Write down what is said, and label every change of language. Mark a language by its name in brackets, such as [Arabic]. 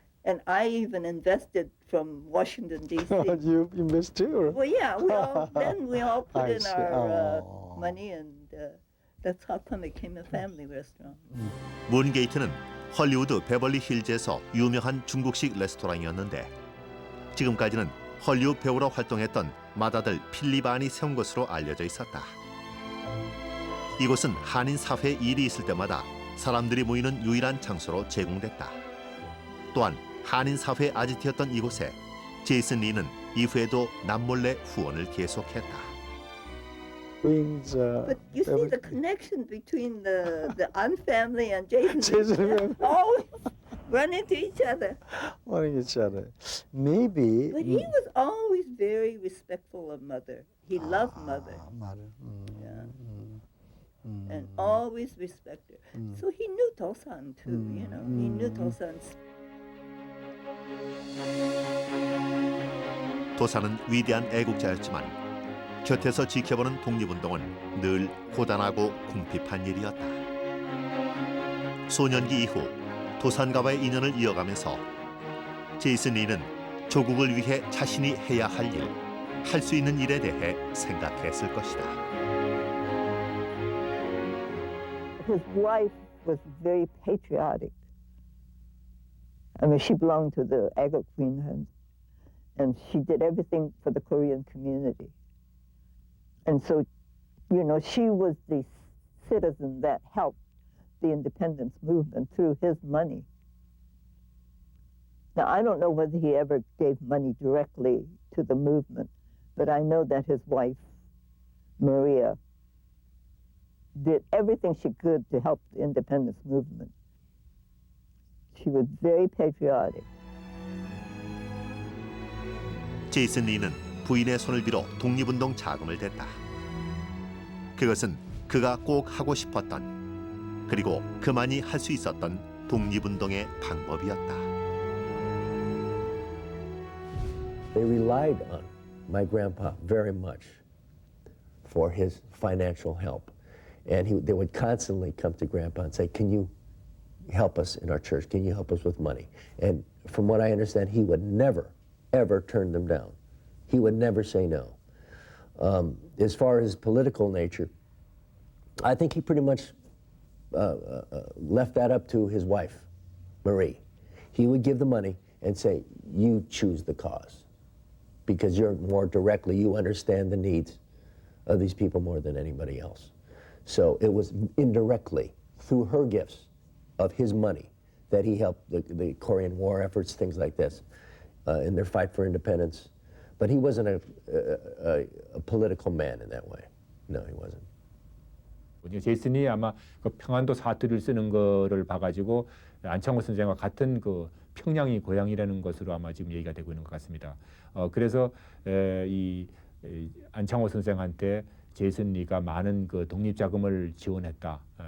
[English] And I even invested from Washington, D.C. You missed too. Well, yeah, we all put I in see. our Oh. money, and that's how come it became a family restaurant. [Korean] 문게이트는 헐리우드 베벌리 힐즈에서 유명한 중국식 레스토랑이었는데 지금까지는 헐리우드 배우로 활동했던 맏아들 필립 안이 세운 것으로 알려져 있었다. 이곳은 한인 사회 일이 있을 때마다 사람들이 모이는 유일한 장소로 제공됐다. 또한 한인 사회 아지트였던 이곳에 제이슨 리는 이후에도 남몰래 후원을 계속했다. [English] But you see the connection between the An family and Jason's Jason. always run into each other. wanting each other. Maybe. But he was always very respectful of mother. He loved mother [Korean] 말을. [English] and always respected her. So he knew Tosan too, you know. He knew Tosan's. [Korean] 도산은 위대한 애국자였지만 곁에서 지켜보는 독립운동은 늘 고단하고 궁핍한 일이었다. 소년기 이후 도산가와의 인연을 이어가면서 제이슨 리는 조국을 위해 자신이 해야 할 일, 할 수 있는 일에 대해 생각했을 것이다. [English] His wife was very patriotic. I mean, she belonged to the Aga Queen, and she did everything for the Korean community. And so, you know, she was the citizen that helped the independence movement through his money. Now, I don't know whether he ever gave money directly to the movement, but I know that his wife, Maria, did everything she could to help the independence movement. She was very patriotic. [Korean] 제이슨 리는 부인의 손을 빌어 독립운동 자금을 댔다. 그것은 그가 꼭 하고 싶었던, 그리고 그만이 할 수 있었던 독립운동의 방법이었다. [English] They relied on my grandpa very much for his financial help. And they would constantly come to Grandpa and say, can you help us in our church? Can you help us with money? And from what I understand, he would never, ever turn them down. He would never say no. As far as political nature, I think he pretty much left that up to his wife, Marie. He would give the money and say, you choose the cause, because you're more directly, you understand the needs of these people more than anybody else. So it was indirectly through her gifts of his money that he helped the Korean War efforts, things like this, in their fight for independence. But he wasn't a political man in that way. No, he wasn't. [Korean] 제이슨이 아마 그 평안도 사투리를 쓰는 거를 봐가지고 안창호 선생과 같은 그 평양이 고향이라는 것으로 아마 지금 얘기가 되고 있는 것 같습니다. 그래서 이 안창호 선생한테 제이슨 리가 많은 그 독립 자금을 지원했다.